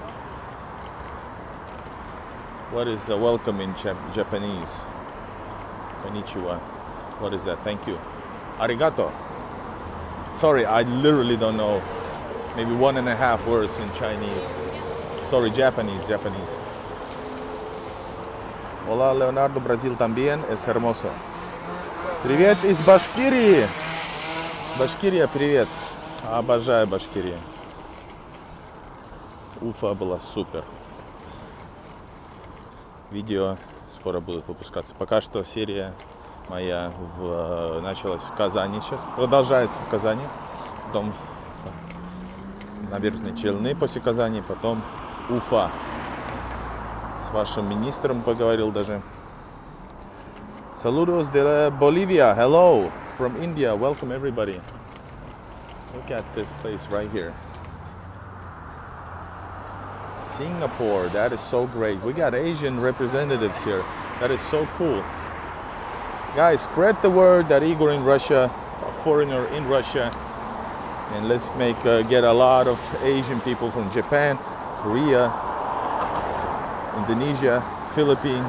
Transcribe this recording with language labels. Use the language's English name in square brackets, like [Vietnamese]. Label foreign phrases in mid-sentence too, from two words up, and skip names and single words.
[English] What is a welcome in Japanese? Konnichiwa. What is that? Thank you. Arigato. Sorry, I literally don't know. Maybe 1.5 words in Chinese. Sorry, Japanese. [Spanish] Hola, Leonardo. Brasil también es hermoso. [Russian] Привет из Башкирии. Башкирия, привет. Обожаю Башкирию. Уфа была супер. Видео скоро будут выпускаться. Пока что серия моя началась в Казани сейчас. Продолжается в Казани. Потом Набережные Челны после Казани. Потом Уфа. С вашим министром поговорил даже. [Spanish] Saludos de Bolivia. [English] Hello from India. Welcome everybody. Look at this place right here. Singapore, that is so great. We got Asian representatives here. That is so cool. Guys, spread the word that Igor in Russia, a foreigner in Russia, and let's get a lot of Asian people from Japan, Korea, Indonesia, Philippines.